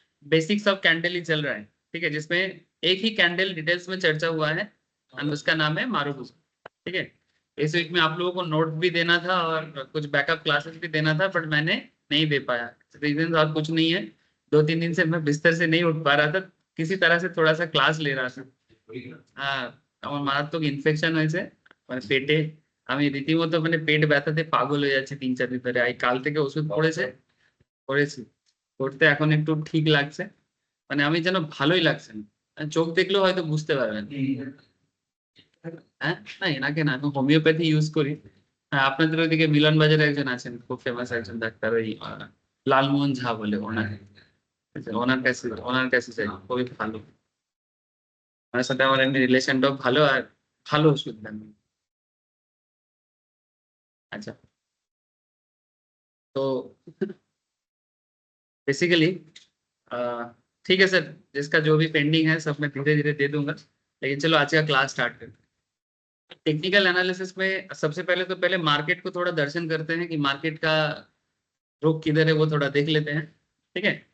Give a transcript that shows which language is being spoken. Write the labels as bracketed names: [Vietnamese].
[Hindi] Basics of candle ही चल रहा है, ठीक है? जिसमें एक ही कैंडल डिटेल्स में चर्चा हुआ है और उसका नाम है मारुबुजा, ठीक है? इस वीक में आप लोगों को नोट भी देना था और कुछ बैकअप क्लासेस भी देना था, बट मैंने नहीं दे पाया। रीजन और कुछ नहीं है, 2-3 दिन से मैं बिस्तर से नहीं उठ पा रहा था, किसी तरह से थोड़ा सा क्लास ले रहा था। [Bangla] हाँ, আমার মারাত্মক ইনফেকশন হয়েছে, মানে পেটে। আমি রীতিমতো মানে পেট ব্যথাতে পাগল হয়ে যাচ্ছি 3-4 দিন ধরে। কাল থেকে ওষুধ পড়েছে, পড়েছি, পড়তে এখন একটু ঠিক লাগছে, মানে আমি যেন ভালোই লাগছে না। চোখ দেখলেও হয়তো বুঝতে পারবেন। হ্যাঁ, না এনাকে না, আমি হোমিওপ্যাথি ইউজ করি। হ্যাঁ, আপনাদের ওইদিকে মিলন বাজারে একজন আছেন, খুব ফেমাস একজন ডাক্তার, ওই লালমোহন ঝা বলে ওনার। আচ্ছা, ওনার কাছে যাই, খুবই ভালো। ওনার সাথে আমার এমনি রিলেশনটাও ভালো, আর ভালো ওষুধ দেন। [Hindi] अच्छा, तो बेसिकली ठीक है सर, जिसका जो भी पेंडिंग है सब मैं धीरे धीरे दे दूंगा। लेकिन चलो आज का क्लास स्टार्ट करते हैं। टेक्निकल एनालिसिस में सबसे पहले तो पहले मार्केट को थोड़ा दर्शन करते हैं कि मार्केट का रुख किधर है, वो थोड़ा देख लेते हैं, ठीक है?